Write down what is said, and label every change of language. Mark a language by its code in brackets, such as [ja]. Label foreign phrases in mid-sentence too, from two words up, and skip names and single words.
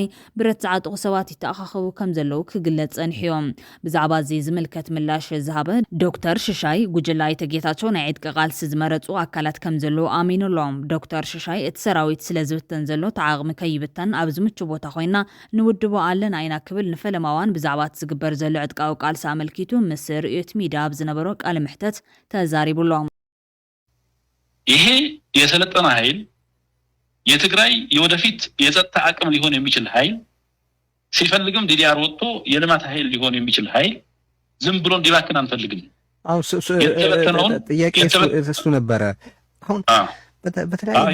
[ti] ብረት ዝዓጥቑ ሰባት ይተኣኻኸቡ ከም ዘለዉ ክግለጽ ጸኒሕዮም ብዛዕባ እዚ ዝምልከት ምላሽ ዝሃበ ዶክተር ሽሻይ ጉጅለ ኣይተ ጌታቸው ናይ ዕጥቂ ቃልሲ ዝመረፁ ኣካላት ከም ዘለዉ ኣሚኑሎም ዶክተር ሽሻይ እቲ ሰራዊት ስለ ዝብተን ዘሎ ተዓቕሚ ከይብተን ኣብ ዝምቹ ቦታ ኮይና ንውድቦ ኣለና ኢና ክብል ንፈለማዋን ብዛዕባ ዝግበር ዘሎ ዕጥቃዊ ቃልሲ አመልኪቱ ምስ ርዕዮት ሚድያ ዝነበሮ ቃለ ምሕተት ተዛሪቡሎም [am] ይሄ የሰለጠነ ኃይል የትግራይ የወደፊት የጸጥታ አቅም ሊሆን የሚችል ኃይል ሲፈልግም ዲዲአር ወጥቶ የልማት ኃይል ሊሆን የሚችል ኃይል ዝም ብሎ እንዲባክን አንፈልግም። አው ጥያቄ እሱ ነበረ። አሁን በተለይ